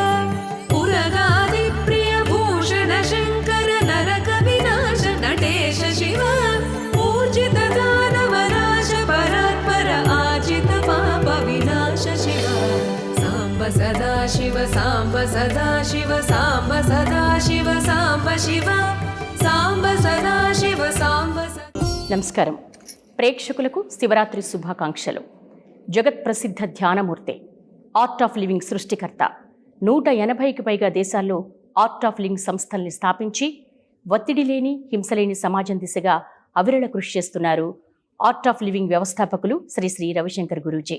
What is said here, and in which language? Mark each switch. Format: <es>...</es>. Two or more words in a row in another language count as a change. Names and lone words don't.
<sa>पुरगादिप्रिय भूषण शङ्कर नरक विनाश नटेश शिव ऊर्जित दानवनाश परात्पर आजित पाप विनाश शिव साम्ब सदा शिव साम्ब सदा शिव साम्ब सदा शिव साम्ब शिव साम्ब सदा शिव साम्ब</sa> <te>నమస్కారం. ప్రేక్షకులకు శివరాత్రి శుభాకాంక్షలు. జగత్ ప్రసిద్ధ ధ్యానమూర్తి, ఆర్ట్ ఆఫ్ లివింగ్ సృష్టికర్త, 180కి పైగా దేశాల్లో ఆర్ట్ ఆఫ్ లివింగ్ సంస్థల్ని స్థాపించి ఒత్తిడి లేని, హింసలేని సమాజం దిశగా అవిరళ కృషి చేస్తున్నారు ఆర్ట్ ఆఫ్ లివింగ్ వ్యవస్థాపకులు శ్రీ శ్రీ రవిశంకర్ గురూజీ.</te>